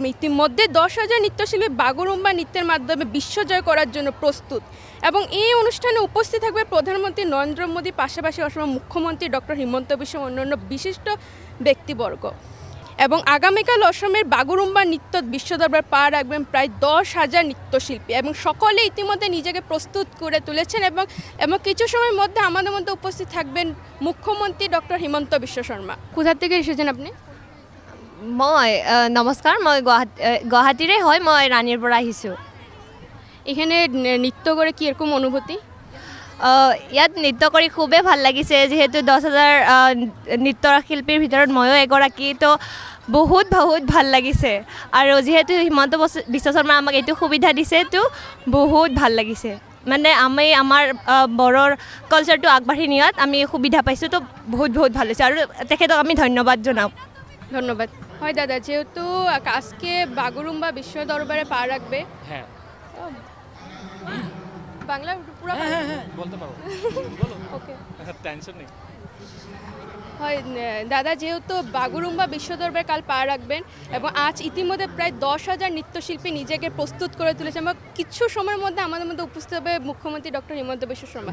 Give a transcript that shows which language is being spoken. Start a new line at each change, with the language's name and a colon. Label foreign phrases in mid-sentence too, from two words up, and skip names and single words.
Bangla: ইতিমধ্যে 10,000 নৃত্যশিল্পী বাগুরুম্বা নৃত্যের মাধ্যমে বিশ্বজয় করার জন্য প্রস্তুত এবং এই অনুষ্ঠানে উপস্থিত থাকবে প্রধানমন্ত্রী নরেন্দ্র মোদী, পাশাপাশি অসমের মুখ্যমন্ত্রী ডক্টর হিমন্ত বিশ্ব অন্যান্য বিশিষ্ট ব্যক্তিবর্গ এবং আগামীকাল অসমের বাগুরুম্বা নৃত্য বিশ্ব দরবারে পা রাখবেন প্রায় 10,000 নৃত্যশিল্পী এবং সকলে ইতিমধ্যে নিজেকে প্রস্তুত করে তুলেছেন এবং কিছু সময়ের মধ্যে আমাদের মধ্যে উপস্থিত থাকবেন মুখ্যমন্ত্রী ডক্টর হিমন্ত বিশ্ব শর্মা। কোথা থেকে এসেছেন আপনি?
Assamese: মই নমস্কাৰ, মই গুৱাহাটীৰে হয়, মই ৰাণীৰ পৰা আহিছোঁ।
Bangla: এখানে নৃত্য করে কি এরকম অনুভূতি?
Assamese: ইয়াত নৃত্য কৰি খুবেই ভাল লাগিছে, যিহেতু 10,000 নৃত্যশিল্পীৰ ভিতৰত ময়ো এগৰাকী, তো বহুত ভাল লাগিছে আৰু যিহেতু হিমন্ত বিশ্ব শৰ্মা আমাক এইটো সুবিধা দিছে, তো বহুত ভাল লাগিছে। মানে আমি আমাৰ বড়োৰ কালচাৰটো আগবাঢ়ি নিয়াত আমি সুবিধা পাইছোঁ, তো বহুত ভাল হৈছে আৰু তেখেতক আমি ধন্যবাদ জনাওঁ। ধন্যবাদ।
Bangla: হয় দাদা, যেহেতু আজকে বাগুরুম্বা বিশ্ব দরবারে পা রাখবে, হ্যাঁ বাংলা পুরো বলতে পারো, ওকে টেনশন নেই। হয় দাদা, যেহেতু বাগুরুম্বা বিশ্ব দরবারে কাল পা রাখবেন এবং আজ ইতিমধ্যে প্রায় 10,000 নৃত্যশিল্পী নিজেকে প্রস্তুত করে তুলেছে এবং কিছু সময়ের মধ্যে আমাদের মধ্যে উপস্থিত হবে মুখ্যমন্ত্রী ডক্টর হিমন্ত বিশ্ব শর্মা।